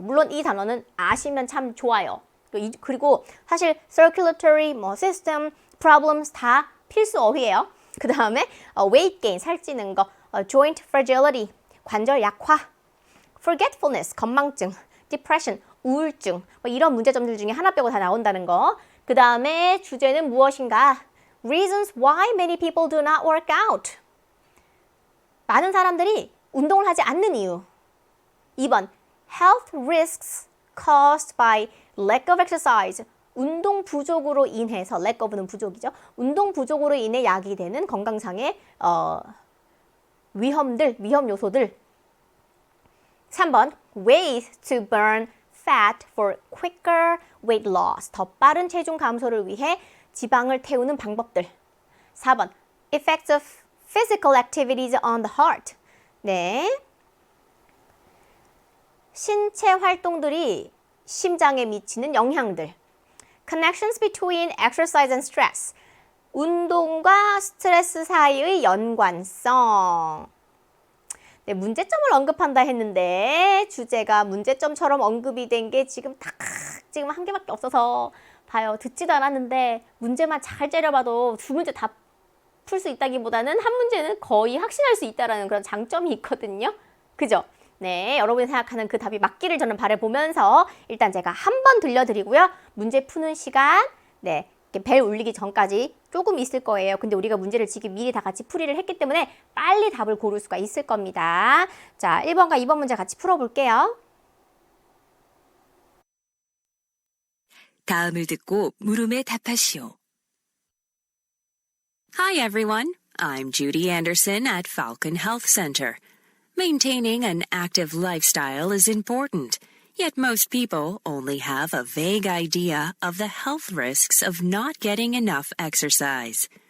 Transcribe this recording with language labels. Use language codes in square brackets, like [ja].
[ko] 물론 이 단어는 아시면 참 좋아요. 그리고 사실 [en] circulatory system problems [ko] 다 필수 어휘예요. 그 다음에 weight gain 살찌는 거, joint fragility 관절 약화, forgetfulness 건망증, depression 우울증 뭐 이런 문제점들 중에 하나 빼고 다 나온다는 거. 그 다음에 주제는 무엇인가? [en] Reasons why many people do not work out. [ko] 많은 사람들이 운동을 하지 않는 이유. [en] 2번, health risks caused by lack of exercise. [ko] 운동 부족으로 인해서, lack of는 부족이죠. 운동 부족으로 인해 야기되는 건강상의 위험 요소들. [en] 3번, ways to burn fat for quicker weight loss. [ko] 더 빠른 체중 감소를 위해 지방을 태우는 방법들. [en] 4번, effects of physical activities on the heart. [ko] 네. 신체 활동들이 심장에 미치는 영향들. [en] Connections between exercise and stress. [ko] 운동과 스트레스 사이의 연관성. 네, 문제점을 언급한다 했는데 주제가 문제점처럼 언급이 된 게 지금 한 개밖에 없어서 봐요. 듣지도 않았는데 문제만 잘 째려봐도 2문제 다 풀 수 있다기보다는 한 문제는 거의 확신할 수 있다는 그런 장점이 있거든요. 그죠? 네, 여러분이 생각하는 그 답이 맞기를 저는 바라보면서 일단 제가 한 번 들려드리고요. 문제 푸는 시간, 네, 벨 울리기 전까지 조금 있을 거예요. 근데 우리가 문제를 지금 미리 다 같이 풀이를 했기 때문에 빨리 답을 고를 수가 있을 겁니다. 자, 1번과 2번 문제 같이 풀어볼게요. 다음을 듣고 물음에 답하시오. [en] Hi everyone, I'm Judy Anderson at Falcon Health Center. Maintaining an active lifestyle is important, yet most people only have a vague idea of the health risks of not getting enough exercise.